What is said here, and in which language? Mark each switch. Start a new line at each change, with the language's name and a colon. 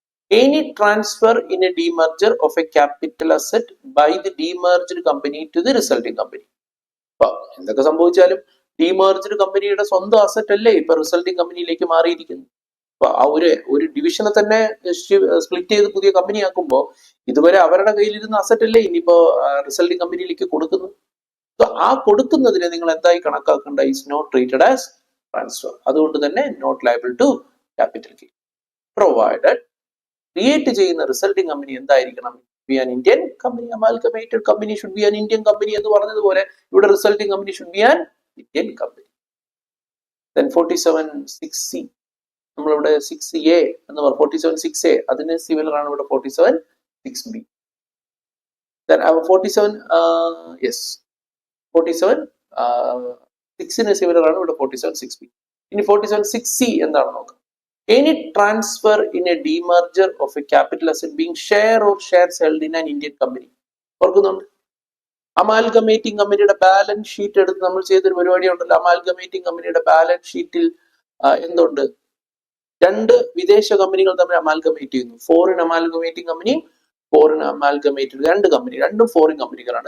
English: Any transfer in a demerger of a capital asset by the demerged company to the resulting company.
Malayalam: അപ്പൊ എന്തൊക്കെ സംഭവിച്ചാലും ഡീമർജ്ഡ് കമ്പനിയുടെ സ്വന്തം asset അല്ലേ ഇപ്പൊ റിസൾട്ടിംഗ് കമ്പനിയിലേക്ക് മാറിയിരിക്കുന്നു. അപ്പൊ ആ ഒരു ഡിവിഷനെ തന്നെ സ്പ്ലിറ്റ് ചെയ്ത് പുതിയ കമ്പനി ആക്കുമ്പോൾ ഇതുവരെ അവരുടെ കയ്യിലിരുന്ന അസറ്റ് അല്ലേ ഇനിയിപ്പോ റിസൾട്ടിംഗ് കമ്പനിയിലേക്ക് കൊടുക്കുന്നു. ആ കൊടുക്കുന്നതിനെ നിങ്ങൾ എന്തായി കണക്കാക്കേണ്ട?
English: Is not treated as transfer.
Malayalam: അതുകൊണ്ട് തന്നെ
English: Not liable to capital gain.
Malayalam: Provided create ചെയ്യുന്ന റിസൾട്ടിംഗ് കമ്പനി എന്തായിരിക്കണം?
English: Be an Indian company. Amalgamated company should be an Indian company
Malayalam: എന്ന് പറഞ്ഞതുപോലെ ഇവിടെ
English: Resulting company should be an Indian company.
Malayalam: Then 47(6)(c). നമ്മളിവിടെ 6A എന്ന് പറഞ്ഞു. 47(6)(a) അതിന് similar ആണ് ഇവിടെ 47(6)(b). Then 47(6)ന് സിമിലർ ആണ് ഇവിടെ 47(6)(b). ഇനി 47(6)(c) എന്താണ് നോക്കാം.
English: Any transfer in a demerger of a capital asset being share or shares held in an Indian company.
Malayalam: ഓർക്കുന്നുണ്ട്? അമാൽഗമേറ്റിംഗ് കമ്പനിയുടെ ബാലൻസ് ഷീറ്റ് എടുത്ത് നമ്മൾ ചെയ്തൊരു പരിപാടി ഉണ്ടല്ലോ. അമാൽഗമേറ്റിംഗ് കമ്പനിയുടെ ബാലൻസ് ഷീറ്റിൽ എന്തുണ്ട്? 2 വിദേശ കമ്പനികൾ തമ്മിൽ അമാൽഗമേറ്റ് ചെയ്യുന്നു. ഫോറിൻ അമാൽഗമേറ്റിംഗ് കമ്പനിയും ഫോറിൻ അമാൽഗമേറ്റഡ് 2 കമ്പനി, രണ്ടും ഫോറിൻ കമ്പനികളാണ്.